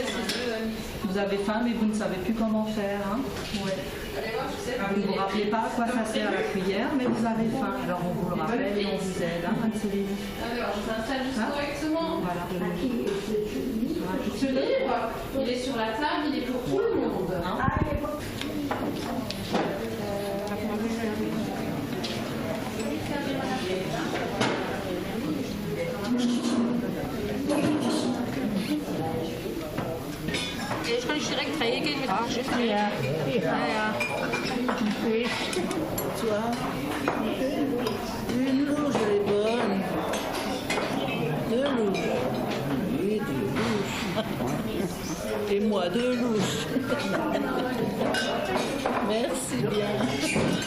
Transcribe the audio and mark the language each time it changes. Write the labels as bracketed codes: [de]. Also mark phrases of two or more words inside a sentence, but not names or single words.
[fr] Vous avez faim, mais vous ne savez plus comment faire. Hein? Ouais. Allez voir, je sais pas. Vous ne vous rappelez pas à quoi ça sert la cuillère, mais vous avez faim. Alors on vous le rappelle et on vous aide, hein, Anne-Céline. Alors, je s'installe juste correctement. Voilà. Ce livre, il est sur la table, il est pour tout le monde. Hein. [de] Ich kann direkt reingehen mit Geschichten. Ja. [fr] Toi, une louche, elle est bonne. Deux louches. Oui, deux louches. Et moi, deux louches. Merci bien.